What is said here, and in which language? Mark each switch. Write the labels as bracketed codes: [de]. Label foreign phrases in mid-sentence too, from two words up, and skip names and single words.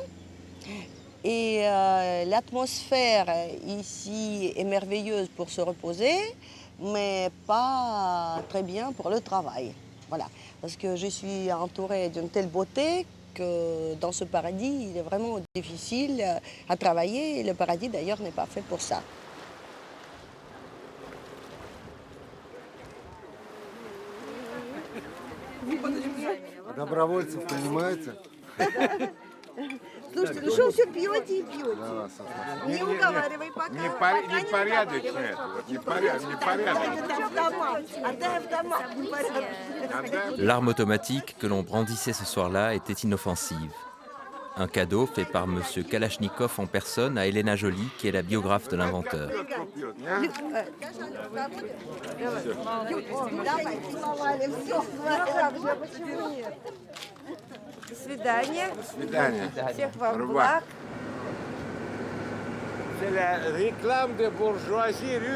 [fr] Et l'atmosphère ici est merveilleuse pour se reposer, mais pas très bien pour le travail. Voilà, parce que je suis entourée d'une telle beauté que dans ce paradis, il est vraiment difficile à travailler. Et le paradis, d'ailleurs, n'est pas fait pour ça. [ru] Добровольцев понимаете? Слушайте, ну что все пьете и пьете? Не уговаривай пока. Непорядочно это, непорядочно. [fr] L'arme automatique que l'on brandissait ce soir-là était inoffensive. Un cadeau fait par M. Kalachnikov en personne à Elena Joly, qui est la biographe de l'inventeur. C'est la réclame de bourgeoisie russe.